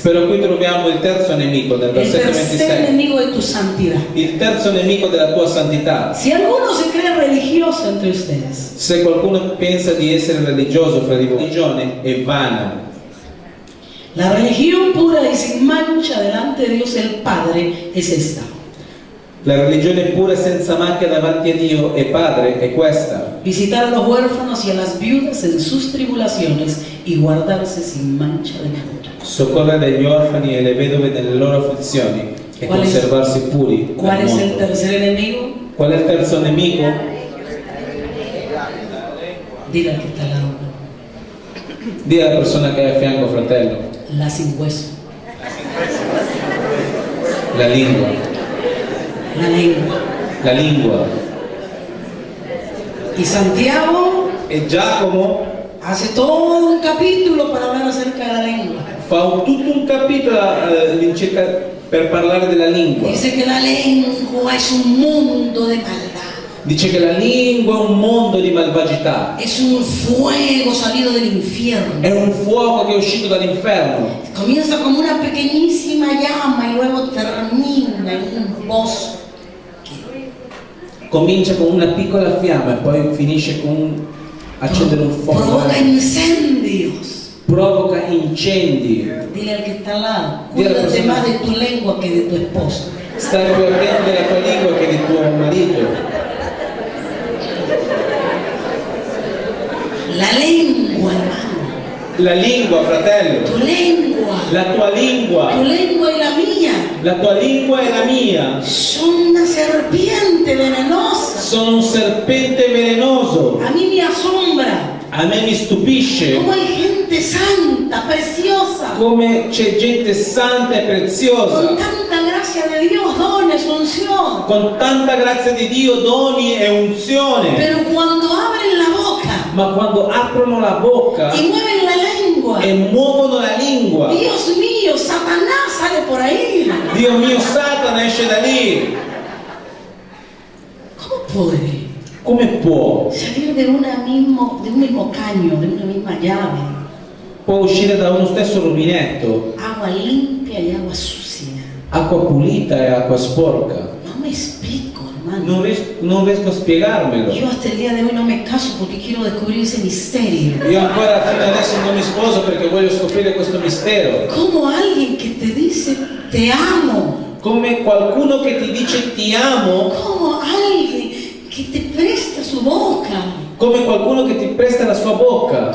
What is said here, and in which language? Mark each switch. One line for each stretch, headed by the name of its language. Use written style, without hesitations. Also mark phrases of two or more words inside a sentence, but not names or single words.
Italian: Però qui troviamo il terzo nemico del
Spanish: El
Italian: versetto
Spanish: tercer 26. enemigo de tu santidad.
Italian: Il terzo nemico della tua santità.
Spanish: Si alguno se cree religioso entre ustedes,
Italian: Se qualcuno pensa di essere religioso fra di voi, la religione è vana.
Spanish: la religión pura y sin mancha delante de Dios el Padre es esta:
Italian: La religione pura e senza macchia davanti a Dio e Padre è questa:
Spanish: visitar a los huérfanos y a las viudas en sus tribulaciones y guardarse sin mancha de fruto.
Italian: soccorrere gli orfani e le vedove nelle loro afflizioni e
Spanish: Qual es-
Italian: conservarsi puri.
Spanish: ¿Cuál
Italian: al
Spanish: es el
Italian: mondo.
Spanish: tercer enemigo?
Italian: Qual è il terzo nemico?
Spanish: Dile al que está al lado,
Italian: Dì alla persona che è a fianco, fratello,
Spanish: la sin hueso,
Italian: la lingua,
Spanish: la lengua.
Italian: la lingua.
Spanish: Y Santiago
Italian: E Giacomo
Spanish: hace todo un capítulo para hablar acerca de la lengua.
Italian: fa tutto un capitolo all'incirca per parlare della lingua.
Spanish: Dice que la lengua es un mundo de maldad.
Italian: Dice che la lingua è un mondo di malvagità,
Spanish: Es un fuego salido del infierno.
Italian: è un fuoco che è uscito dall'inferno.
Spanish: Comienza como una pequeñísima llama y luego termina en un bosque.
Italian: Comincia con una piccola fiamma e poi finisce con accendere un fuoco.
Spanish: Provoca incendios.
Italian: Provoca incendi.
Spanish: Dile al que está al lado, Dile a la cuídate persona. más de tu lengua que de tu esposo.
Italian: Stai più attento della tua lingua che del tuo marito.
Spanish: La lengua, hermano.
Italian: La lingua, fratello.
Spanish: Tu lengua.
Italian: La tua lingua.
Spanish: Tu lengua y la mía
Italian: La tua lingua e la mia
Spanish: son una serpiente venenosa.
Italian: sono un serpente velenoso.
Spanish: A mí me asombra
Italian: A me mi stupisce
Spanish: cómo hay gente santa, preciosa,
Italian: come c'è gente santa e
Spanish: con
Italian: preziosa,
Spanish: tanta gracia de Dios, dones, unción.
Italian: con tanta grazia di Dio, doni e unzione,
Spanish: Pero cuando abren la boca
Italian: ma quando aprono la bocca
Spanish: y mueven la lengua,
Italian: e muovono la lingua,
Spanish: Dios mío, Satanás sale por ahí.
Italian: Dio mio, Satana esce da lì.
Spanish: ¿Cómo puede
Italian: Come può?
Spanish: salir de un mismo caño, de una misma llave,
Italian: Può uscire da uno stesso rubinetto
Spanish: agua limpia y agua sucia?
Italian: acqua pulita e acqua sporca.
Spanish: No me explico, hermano.
Italian: Non riesco a spiegarmelo.
Spanish: Yo hasta el día de hoy no me caso porque quiero descubrir ese misterio.
Italian: Io ancora fino adesso non mi sposo perché voglio scoprire questo mistero.
Spanish: Como alguien que te dice te amo,
Italian: Come qualcuno che ti dice ti amo,
Spanish: como alguien que te presta su boca,
Italian: come qualcuno che ti presta la sua bocca,